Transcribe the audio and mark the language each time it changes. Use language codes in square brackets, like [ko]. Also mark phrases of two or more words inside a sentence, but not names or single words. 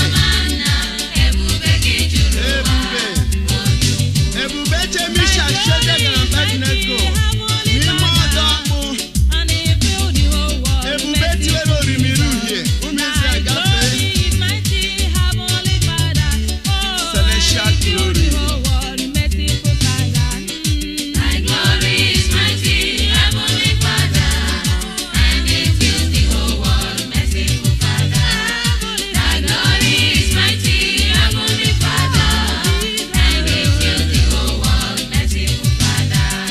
[ig] ọma nna. Ebube gị juru ụwa. Ebube. Ebube Chemisha, Shedek na Abednego. N'ime ọdụ ọkpụ. Ebube tiwere orimiri uhie. Ụmụ Izrel gafee. [en] Celestial glory. Thy glory is mighty, heavenly Father, and it fills the whole world, merciful Father. Thy glory is mighty, heavenly Father, and it fills the whole world, merciful Father.